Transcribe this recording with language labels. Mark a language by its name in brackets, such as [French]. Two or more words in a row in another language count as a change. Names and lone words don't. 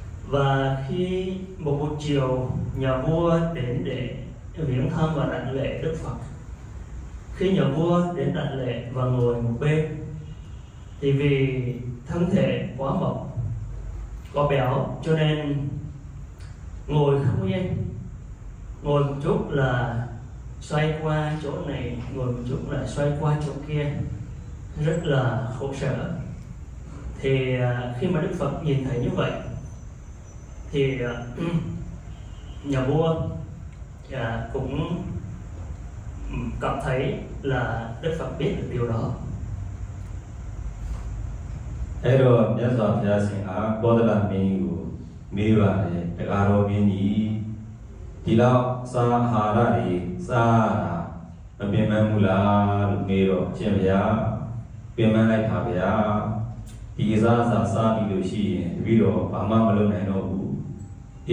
[Vietnamese] Và khi một buổi chiều nhà vua đến để viếng thăm và đảnh lễ Đức Phật, khi nhà vua đến đảnh lễ và ngồi một bên thì vì thân thể quá mập có béo cho nên ngồi không yên, ngồi một chút là xoay qua chỗ này, ngồi một chút là xoay qua chỗ kia, rất là khổ sở. Thì khi mà Đức Phật nhìn thấy như vậy thì nhà vua cũng cảm thấy là Đức Phật biết được điều đó. [Burmese] အဲ့တော့မြတ်စွာဘုရားရှင်အားကောသလမင်းကိုမေးပါတယ်တကားတော်မင်းကြီးဒီလောက်စားအာဟာရတွေစားတာမပင်ပန်းဘူးလား လို့မေးတော့ရှင်ဗျာပင်ပန်းလိုက်ပါဗျာဒီစားစားပြီးလို့ရှိရင်တပည့်တော်ဘာမှမလုပ်နိုင်တော့ဘူးဒီ